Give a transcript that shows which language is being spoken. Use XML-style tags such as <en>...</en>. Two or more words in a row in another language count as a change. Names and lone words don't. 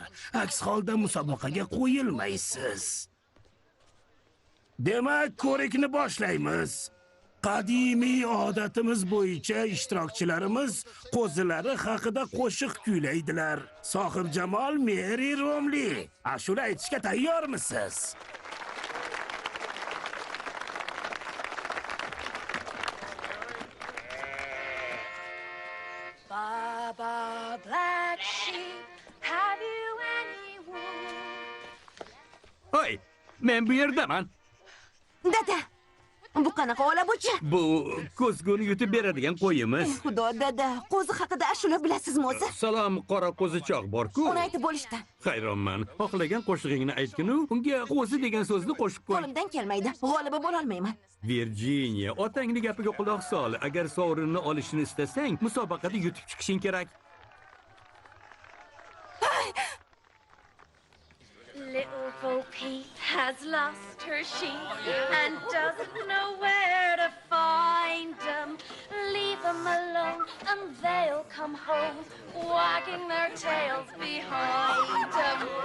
<uz>Aks holda musobaqaga qo'yilmaysiz. Demak, ko'rikni boshlaymiz. Qadimiy odatimiz bo'yicha ishtirokchilarimiz qo'zilari haqida qo'shiq kuylaydilar. Sohibjamol Meri Romli, ashula aytishga tayyormisiz?</uz> <en>Baba Black Sheep, have you any wool?</en> <uz>Hoy, men bu yerdaman. Dada, bu qanaqa ola bo'chi? Bu ko'zguni yutib beradigan qo'yimiz. Xudo, dada, qo'zi haqida ashula bilasizmi o'zi? Salom, qora qo'zichoq bor-ku. Uni aytib bo'lishdi. Hayronman. Xohlagan qo'shig'ingni aytginu, unga qo'zi degan so'zni qo'shib qo'y. Qo'limdan kelmaydi. G'olibi bo'la olmayman. Virginia, otangning gapiga quloq sol. Agar sovrinni olishni istasang, musobaqada yutib chiqishing kerak.</uz> <en>Little Bo Peep has lost her sheep and doesn't know where to find them. Leave them alone and they'll come home, wagging their tails behind them.</en>